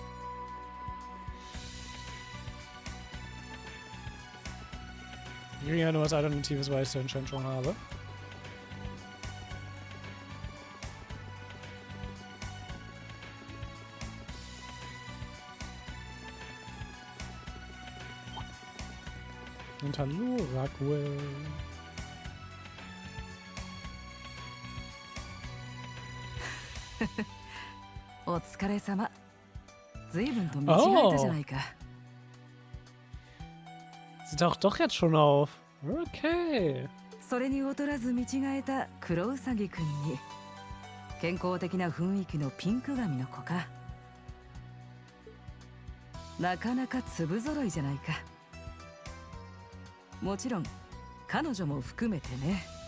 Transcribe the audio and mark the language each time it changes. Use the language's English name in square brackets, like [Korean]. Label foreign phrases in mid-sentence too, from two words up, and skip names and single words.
[German] Ich kriege ja nur was Alternatives, weil ich es anscheinend schon habe. Und hallo, Raquel. [Japanese] お疲れ様。随分と見違えたじゃないか。 [German] Sie taucht doch jetzt schon auf. Okay. [Japanese] それに劣らず見違えた黒ウサギくんに健康的な雰囲気のピンク髪の子か。なかなか粒揃いじゃないか。もちろん彼女も含めてね。